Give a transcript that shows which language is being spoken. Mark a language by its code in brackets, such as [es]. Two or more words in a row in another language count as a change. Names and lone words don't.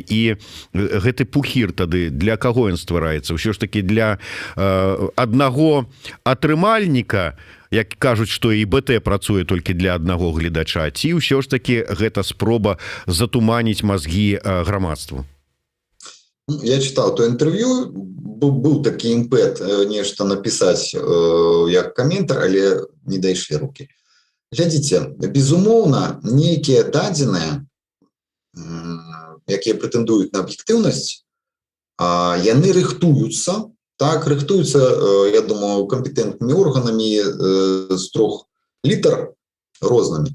[be] І гэты пухір тады для каго ён ствараецца? Усё ж такі для аднаго атрымальніка, як кажуць, што і БТ працуе толькі для аднаго гледача, ці ўсё ж такі гэта спроба затуманіць мазгі грамадству? [ru] Я читал то интервью, [be] был такі імпэт нешта напісаць як каментар, але не дайшлі рукі. Глядзіце, безумоўна, нейкія дадзеныя, якія прэтэндуюць на аб'ектыўнасць, яны рыхтуюцца, так, рыхтуюцца, я думаю, кампетэнтнымі органамі з 3 літар рознымі.